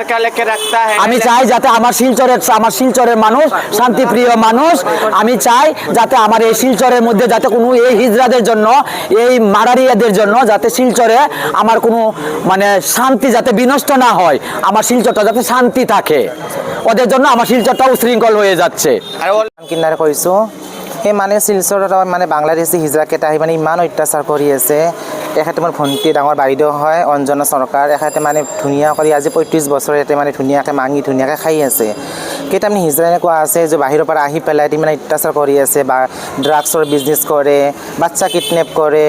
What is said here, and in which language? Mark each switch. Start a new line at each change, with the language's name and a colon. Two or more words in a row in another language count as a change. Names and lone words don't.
Bangla: আমি চাই যাতে আমার শিলচরের মানুষ শান্তিপ্রিয় মানুষ, আমি চাই যাতে আমার এই শিলচরের মধ্যে যাতে কোনো এই হিজড়াদের জন্য, এই মারারিয়াদের জন্য যাতে শিলচরে আমার কোনো মানে শান্তি যাতে বিনষ্ট না হয়, আমার শিলচরটা যাতে শান্তি থাকে, ওদের জন্য আমার শিলচরটা উশৃঙ্খল হয়ে যাচ্ছে।
Assamese: কিনারে কৈছো সেই মানে শিলচৰত মানে বাংলাদেশী হিজৰাকেইটা আহি মানে ইমান অত্যাচাৰ কৰি আছে। এখেতে মোৰ ভণ্টি ডাঙৰ বাইদেউ হয় অঞ্জনা চৰকাৰ। এখেতে মানে ধুনীয়া কৰি আজি 35 বছৰ ইয়াতে মানে ধুনীয়াকৈ মাঙি ধুনীয়াকৈ খাই আছে। কেইটামান হিজৰা এনেকুৱা আছে যে বাহিৰৰ পৰা আহি পেলাই মানে অত্যাচাৰ কৰি আছে বা
English: drugs business
Assamese: কৰে, বাচ্চা কিডনেপ কৰে।